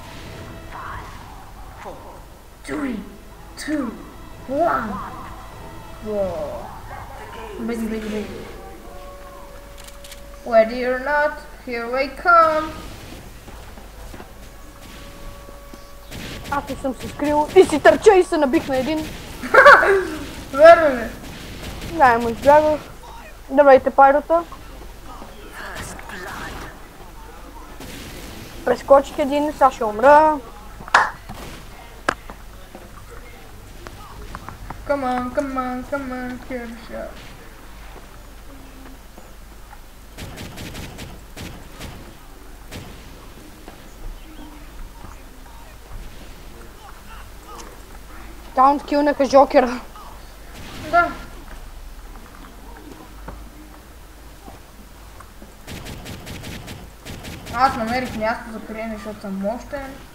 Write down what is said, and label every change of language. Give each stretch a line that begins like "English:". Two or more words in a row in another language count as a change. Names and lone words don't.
English: Three, two, one. Wow.
Bulgarian: Беги, беги, беги.
English: Ready or not, here we come.
Bulgarian: Аз не съм се скрил и си търча и се набих на един. Верно ли? Не, му избягах. Давайте пайрота. Прескочих един, сега ще умра.
English: Come on, come on, come on, kill the shot.
Bulgarian: Таунт килнаха Жокера. Да. Аз намерих място за приеме, защото съм мощен.